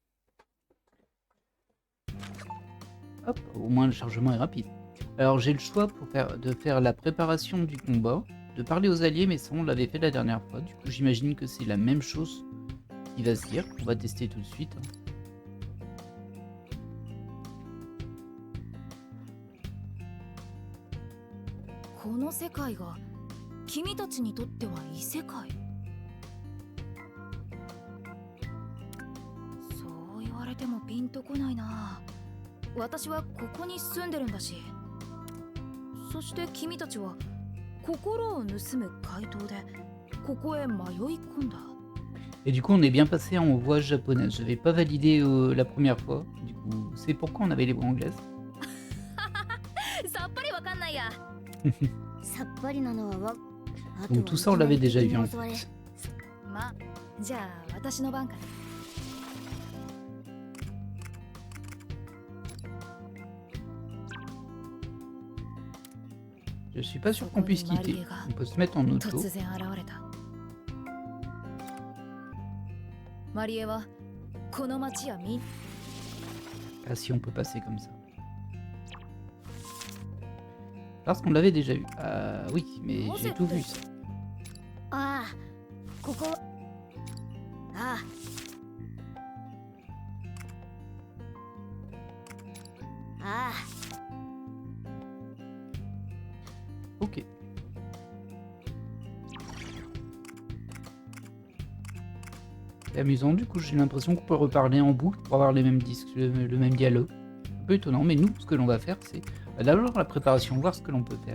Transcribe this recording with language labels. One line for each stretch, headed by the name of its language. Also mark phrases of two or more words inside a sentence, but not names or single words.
French: Hop, au moins le chargement est rapide. Alors j'ai le choix de faire la préparation du combat, de parler aux alliés, mais ça on l'avait fait la dernière fois. Du coup j'imagine que c'est la même chose qui va se dire. On va tester tout de suite.
Japanese: この世界が君たちにとっては異世界。そう言われてもピンとこないな。私はここに住んでるんだし。そして君たちは心を盗む怪盗でここへ迷い込んだ。
French: Et du coup on est bien passé en voix japonaise. Je n'avais pas validé la première fois. Du coup c'est pourquoi on avait les voix anglaises.
Japanese: さっぱりわかんないや。さっぱりなのはわ。
French: Donc tout ça on l'avait déjà vu en fait.
Japanese: まあ、じゃあ私の番かな。
French: Je suis pas sûr qu'on puisse quitter. On peut se mettre en auto.
Japanese: 突然現れた。マリエはこの町やみん
French: Ah si on peut passer comme ça. Parce qu'on l'avait déjà vu. Ah oui, mais j'ai tout vu ça.
Japanese: ああ、ここ。ああ。ああ。
French: Ok. C'est amusant, du coup j'ai l'impression qu'on peut reparler en boucle pour avoir les mêmes disques, le même dialogue. Un peu étonnant, mais nous, ce que l'on va faire, c'est d'abord la préparation, voir ce que l'on peut faire.